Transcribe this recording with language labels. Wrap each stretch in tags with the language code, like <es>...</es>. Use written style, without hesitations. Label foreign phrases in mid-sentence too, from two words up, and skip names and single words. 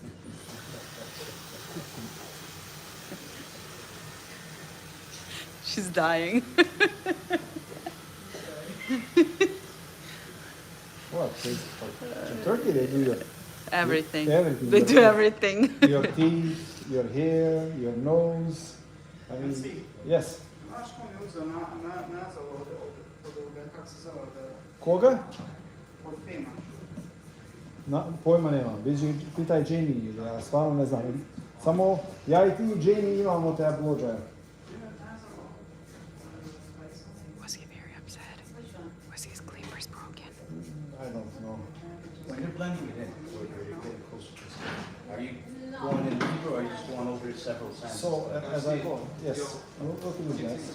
<en>She's dying. What? In Turkey, they do Everything. everything. They do everything. Your teeth, your hair, your nose. I mean, yes.</en> <hr>Koga? Pojma nemam. Pitaj Jamie, ja stvarno ne znam. Samo ja i ti i Jamie imamo te blowjob.</hr> <en>Was he very upset? Was his clippers broken? I don't know. When you're blending it in, or you're getting closer to this, are you going in deeper, or are you just going over it several times? So as I go, yes, look at this, guys.</en>